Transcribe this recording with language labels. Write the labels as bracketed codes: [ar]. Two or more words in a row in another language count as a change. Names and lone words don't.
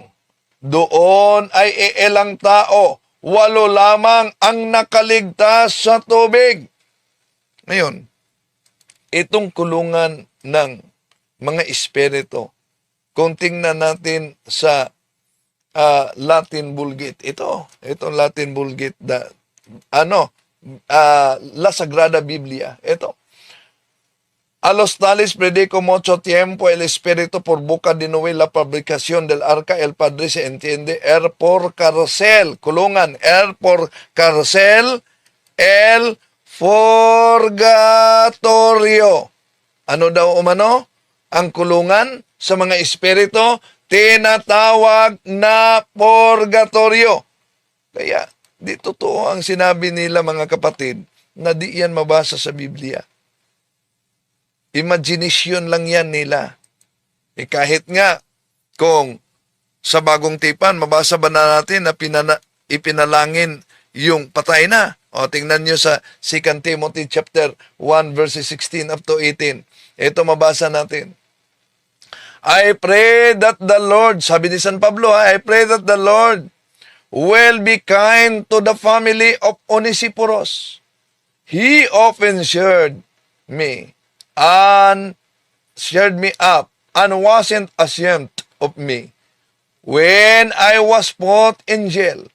[tl] Doon ay iilang tao, 8 lamang ang nakaligtas sa tubig. Ngayon, itong kulungan ng mga espiritu, kung tingnan natin sa Latin Vulgate, itong Latin Vulgate, La Sagrada Biblia, ito. [es] A los tales predico mucho tiempo el Espíritu por boca de Noé la fabricación del arca, el Padre se entiende, por cárcel, kulungan, por cárcel, el purgatorio. [tl] Ano daw umano? Ang kulungan sa mga espiritu, tinatawag na purgatorio. Kaya, di totoo ang sinabi nila mga kapatid na di yan mabasa sa Biblia. Imagination lang yan nila. Kahit nga, kung sa bagong tipan, mabasa ba na natin na ipinalangin yung patay na? O, tingnan nyo sa 2 Timothy [en] chapter 1 verses 16 up to 18. [tl] Ito mabasa natin. [en] I pray that the Lord, [tl] sabi ni [en] San Pablo, I pray that the Lord will be kind to the family of Onesiphorus. He often shared me up and wasn't ashamed of me when I was put in jail.